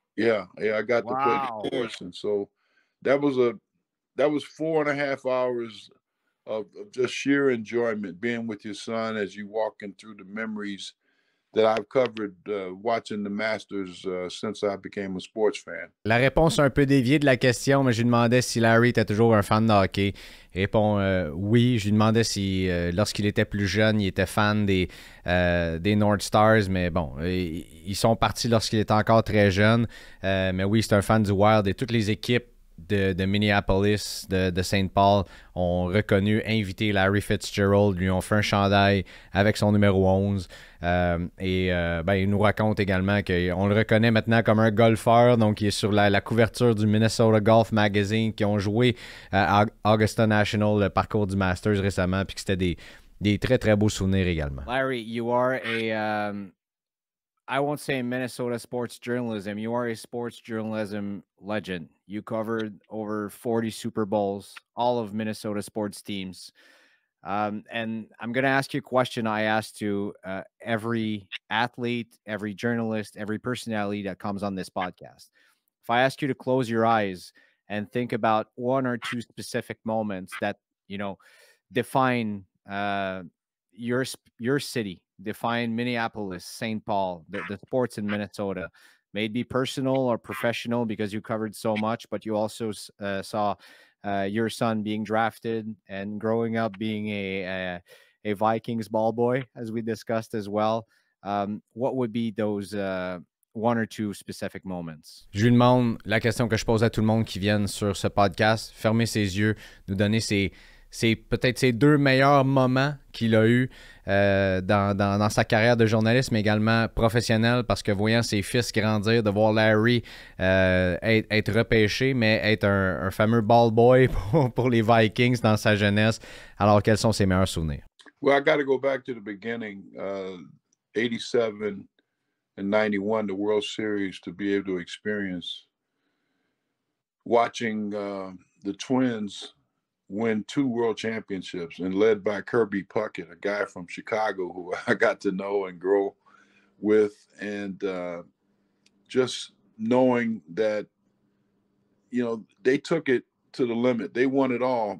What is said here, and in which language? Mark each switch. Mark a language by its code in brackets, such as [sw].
[en] Yeah, I got to play the course, and so that was 4.5 hours of just sheer enjoyment, being with your son as you walking through the memories that I've covered watching the Masters since I became a sports fan. [fr] La réponse un peu déviée de la question, mais je lui demandais si Larry était toujours un fan de hockey. Il répond oui. Je lui demandais si, lorsqu'il était plus jeune, il était fan des North Stars, mais bon, ils sont partis lorsqu'il était encore très jeune. Mais oui, c'est un fan du Wild, et toutes les équipes de Minneapolis, de Saint Paul ont reconnu, invité Larry Fitzgerald, lui ont fait un chandail avec son numéro 11. Il nous raconte également qu'on le reconnaît maintenant comme un golfeur, donc il est sur la couverture du Minnesota Golf Magazine, qui ont joué à Augusta National, le parcours du Masters récemment, puis que c'était des très, très beaux souvenirs également. [en] Larry, you are a, I won't say Minnesota sports journalism, you are a sports journalism legend. You covered over 40 Super Bowls, all of Minnesota sports teams. And I'm going to ask you a question I ask to every athlete, every journalist, every personality that comes on this podcast. If I ask you to close your eyes and think about one or two specific moments that, you know, define your city, define Minneapolis, St. Paul, the sports in Minnesota, may it be personal or professional because you covered so much, but you also saw your son being drafted and growing up being a Vikings ball boy, as we discussed as well. What would be those one or two specific moments? [fr] Je lui demande la question que je pose à tout le monde qui viennent sur ce podcast, fermer ses yeux, nous donner peut-être ses 2 meilleurs moments qu'il a eu dans sa carrière de journaliste, mais également professionnel, parce que voyant ses fils grandir, de voir Larry être repêché, mais être un fameux ball boy pour les Vikings dans sa jeunesse. Alors, quels sont ses meilleurs souvenirs? [en] Well, I got to go back to the beginning, 87 and 91, the World Series, to be able to experience watching the Twins win 2 world championships, and led by Kirby Puckett, a guy from Chicago who I got to know and grow with, and just knowing that, you know, they took it to the limit. They won it all.